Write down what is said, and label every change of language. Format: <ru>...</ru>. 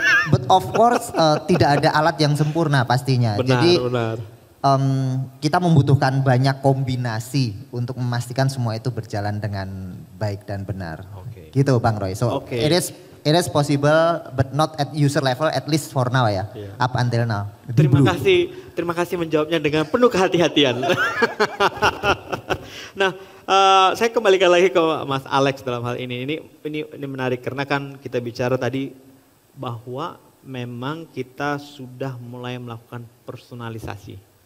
<en>But of course</en> <id>tidak ada alat yang sempurna pastinya. Benar, Jadi benar. kita membutuhkan banyak kombinasi untuk memastikan semua itu berjalan dengan baik dan benar. Oke. Gitu Bang Roy.</id> <en>So</en> <id>Oke.</id> <en>it is possible but not at user level at least for now</en> <id>ya. Iya.</id> <en>Up until now.</en> <id>Terima kasih menjawabnya dengan penuh kehati-hatian. Nah, saya kembalikan lagi ke Mas Alex dalam hal ini. Ini menarik karena kan kita bicara tadi bahwa memang kita sudah mulai melakukan personalisasi.</id>